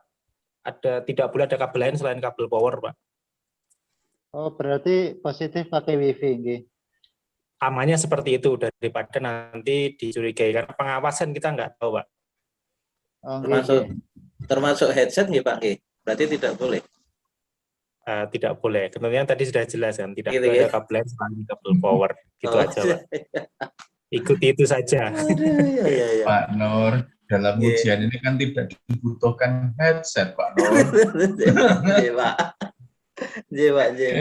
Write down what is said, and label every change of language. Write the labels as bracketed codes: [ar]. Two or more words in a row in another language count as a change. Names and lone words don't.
[id] Tidak boleh ada kabel lain selain kabel power Pak. Oh berarti positif pakai wifi nggih. Amannya seperti itu daripada nanti dicurigai karena pengawasan kita nggak tahu Pak. Oh, termasuk headset nggih Pak nggih. Berarti tidak boleh. Tidak boleh. Ketentuan tadi sudah jelas kan, tidak gitu, boleh ada kabel lain selain kabel power. Gitu aja Pak. Ikuti itu saja. Iya. Pak Nur, dalam ujian ini kan tidak dibutuhkan headset Pak Nur. Iya Pak. Iya Pak.